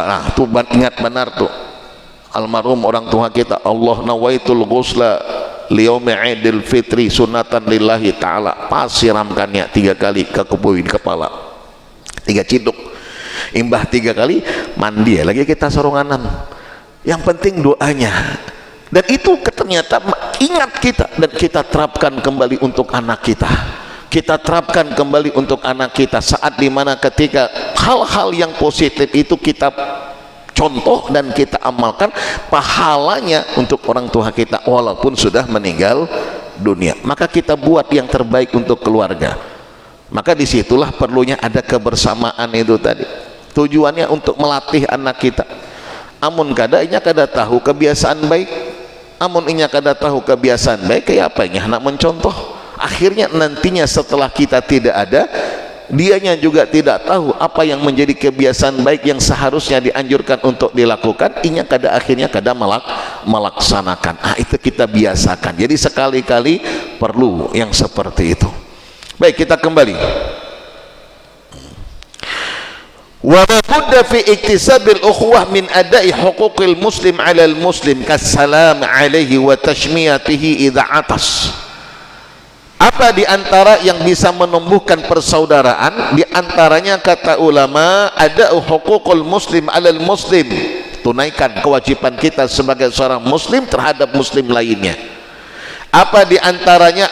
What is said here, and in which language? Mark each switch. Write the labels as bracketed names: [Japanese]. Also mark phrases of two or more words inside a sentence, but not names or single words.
[Indonesian] Nah tuh ingat benar tuh almarhum orang tua kita, Allah [Arabic] نويت الغسل ليوم عيد الفطر سنة لله تعالى, [Indonesian] pas siramkannya 3 kali ke kubuin kepala, 3 ciduk, imbah 3 kali, mandi lagi kita sorunganan. Yang penting doanya, dan itu ternyata ingat kita, dan kita terapkan kembali untuk anak kita, kita terapkan kembali untuk anak kita saat dimana ketika hal-hal yang positif itu kita contoh dan kita amalkan, pahalanya untuk orang tua kita walaupun sudah meninggal dunia. Maka kita buat yang terbaik untuk keluarga. Maka disitulah perlunya ada kebersamaan itu tadi, tujuannya untuk melatih anak kita. [Banjar] Amun kada inya kada tahu kebiasaan baik, amun inya kada tahu kebiasaan baik, kayak apa inya nak mencontoh, [Indonesian] akhirnya nantinya setelah kita tidak ada, dianya juga tidak tahu apa yang menjadi kebiasaan baik yang seharusnya dianjurkan untuk dilakukan, [Banjar] inya kada akhirnya kada melaksanakan. [Indonesian] Itu kita biasakan. Jadi sekali-kali perlu yang seperti itu. Baik, kita kembali. [Arabic] ولا بد في اكتساب الأخوة من أداء حقوق المسلم على المسلم كالسلام عليه وتشميته إذا عطس. [Indonesian] Apa di antara yang bisa menumbuhkan persaudaraan? Di antaranya kata ulama, ada [Arabic] حقوق المسلم على المسلم, [Indonesian] tunaikan kewajiban kita sebagai seorang muslim terhadap muslim lainnya. Apa di antaranya?